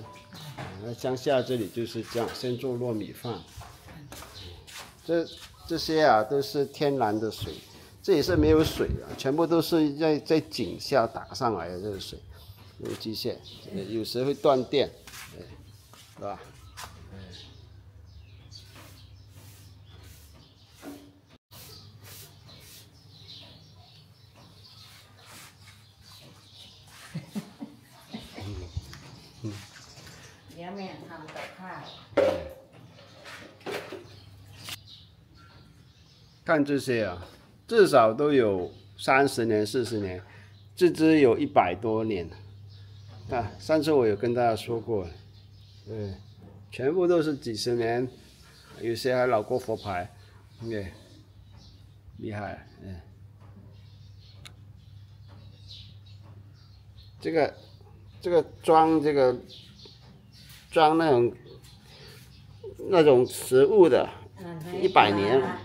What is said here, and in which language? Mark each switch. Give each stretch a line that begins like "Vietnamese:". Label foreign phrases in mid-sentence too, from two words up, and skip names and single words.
Chinese: 那乡下这里就是这样，先做糯米饭。这些啊都是天然的水，这里是没有水啊，全部都是在井下打上来的这个水，有机械，有时会断电，是吧？
Thai: เดี๋ยวแม่ทำกับข้าว
Chinese: 看这些啊，至少都有30年、40年，这只有100多年。啊，上次我有跟大家说过，全部都是几十年，有些还老过佛牌，厉害，这个装那种食物的，100年。